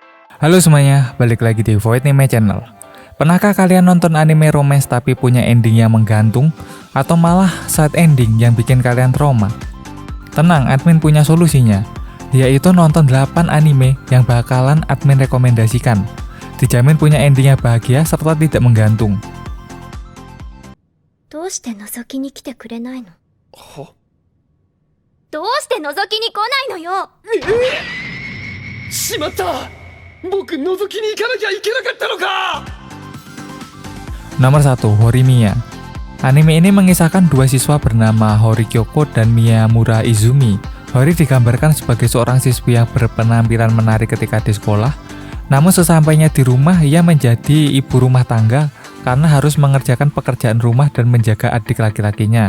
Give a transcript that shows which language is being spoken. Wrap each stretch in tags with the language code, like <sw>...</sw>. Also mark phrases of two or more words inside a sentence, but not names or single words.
<id>Halo semuanya, balik lagi di Void Anime Channel. Pernahkah kalian nonton anime romance tapi punya ending yang menggantung? Atau malah</id> <en>sad ending</en> <id>yang bikin kalian trauma? Tenang, admin punya solusinya, yaitu nonton 8 anime yang bakalan admin rekomendasikan. Dijamin punya ending yang bahagia serta tidak menggantung.</id> <ja>どうして覗きに来てくれないの？はどうして覗きに来ないのよ！しまった僕覗きに行かなきゃいけなかったのか。</ja> <id>Nomor 1, Horimiya. Anime ini mengisahkan dua siswa bernama Hori Kyoko dan Miyamura Izumi. Hori digambarkan sebagai seorang siswi yang berpenampilan menarik ketika di sekolah. Namun sesampainya di rumah, ia menjadi ibu rumah tangga karena harus mengerjakan pekerjaan rumah dan menjaga adik laki-lakinya.</id>